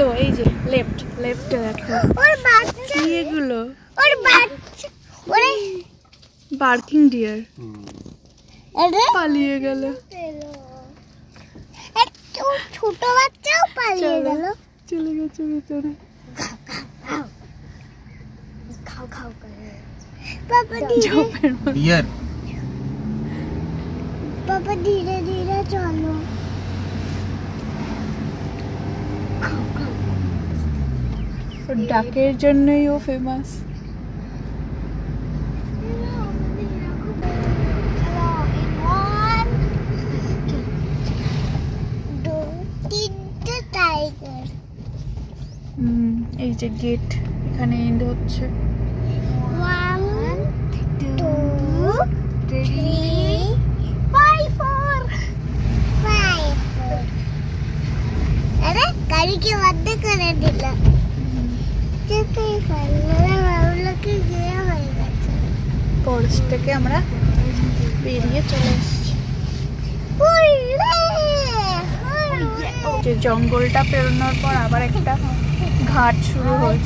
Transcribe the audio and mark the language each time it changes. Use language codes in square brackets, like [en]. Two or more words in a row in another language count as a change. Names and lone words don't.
[bn] এই যে লেফট দেখো, এগুলো [en] barking deer [bn] পালিয়ে গেল। ছোট বাচ্চাও পালিয়ে গেল, চলে গেছে ভিতরে। [hi] पापा धीरे डियर पापा धीरे धीरे चलो [bn] ডাকের জন্যই ও ফেমাস। এই যে গেট এখানে এন্ড হচ্ছে। 1 2 3 5 4 [hi] अरे गाड़ी के बंद कर दिला [bn] যেতে পারলে ভাবলো কি যে হয়ে গেছে। ফরেস্ট থেকে আমরা বেরিয়ে চলে এসেছি। যে জঙ্গলটা পেরোনোর পর আবার একটা ঘাট শুরু হয়েছে।